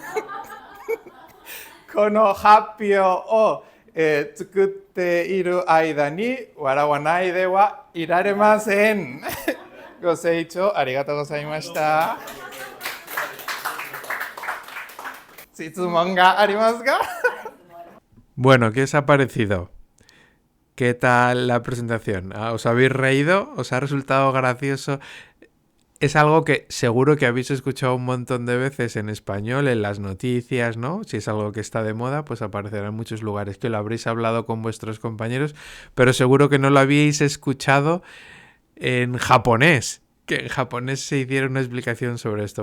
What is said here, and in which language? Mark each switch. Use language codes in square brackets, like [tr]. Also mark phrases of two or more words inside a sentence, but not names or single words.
[ja] この発表を、作っている間に笑わないではいられません。ご清聴ありがとうございました。質問がありますか? [es] Bueno, ¿qué os ha parecido? ¿Qué tal la presentación? ¿Os habéis reído? ¿Os ha resultado gracioso? Es algo que seguro que habéis escuchado un montón de veces en español, en las noticias, ¿no? Si es algo que está de moda, pues aparecerá en muchos lugares, que lo habréis hablado con vuestros compañeros, pero seguro que no lo habíais escuchado en japonés, que en japonés se hiciera una explicación sobre esto.